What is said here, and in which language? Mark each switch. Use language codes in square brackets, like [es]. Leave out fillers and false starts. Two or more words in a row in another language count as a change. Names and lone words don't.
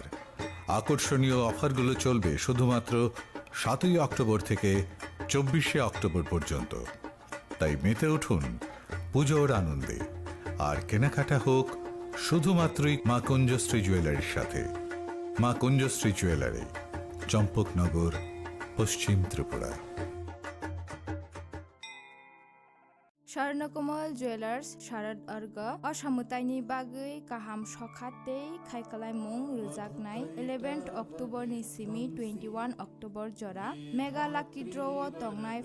[bn] আকর্ষণীয় অফারগুলো চলবে শুধুমাত্র 7ই অক্টোবর থেকে 24শে অক্টোবর পর্যন্ত। তাই মেতে উঠুন পুজোর আনন্দে, আর কেনাকাটা হোক শুধুমাত্রই মা কুঞ্জশ্রী জুয়েলারির সাথে। মা কুঞ্জশ্রী জুয়েলারি, চম্পকনগর, পশ্চিম ত্রিপুরা। [trp] स्वर्णकमल ज्वेलार्स शारद अर्ग असामुताइनि बागै गाहाम सखातै खायखालायमुं रोजाकनाय 11 अक्टोबर नि सिमी 21 अक्टोबर जरा [en] mega lucky draw [trp] तंगनाय